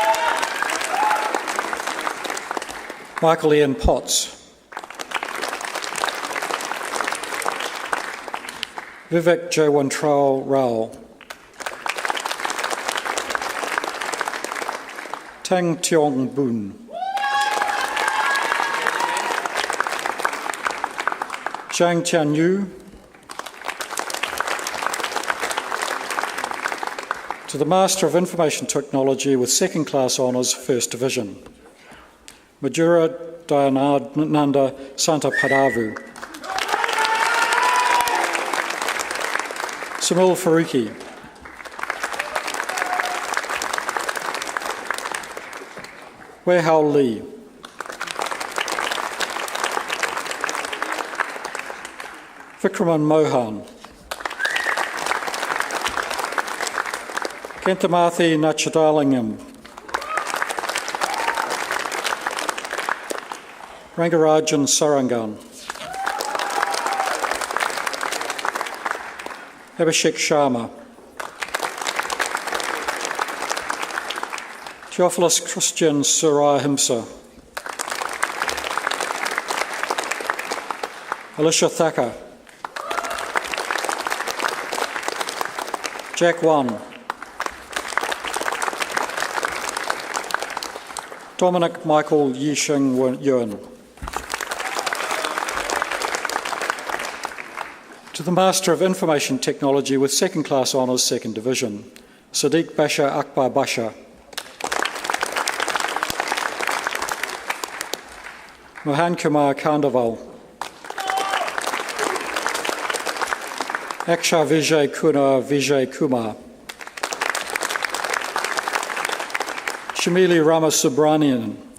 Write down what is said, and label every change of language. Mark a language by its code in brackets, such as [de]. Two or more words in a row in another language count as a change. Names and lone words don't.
[en] Michael Ian Potts. Vivek Jawantrao Rao. Tang Tiong Boon. Zhang Tian Yu. To the Master of Information Technology with Second Class Honours, First Division, Majura Dayananda Santapadavu. Samil Faruqi. Weihao Li. Vikraman Mohan. Kentamathi Nachadalingam. Rangarajan Sarangan. Abhishek Sharma. Theophilus Christian Surahimsa. Alicia Thacker. Jack Wan. Dominic Michael Yishing Yuan. To the Master of Information Technology with Second Class Honours, Second Division, Sadiq Basha Akbar Basha. Mohan Kumar Kandaval. Aksha Vijay Kuna Vijay Kumar. Shamili Ramasubramanian.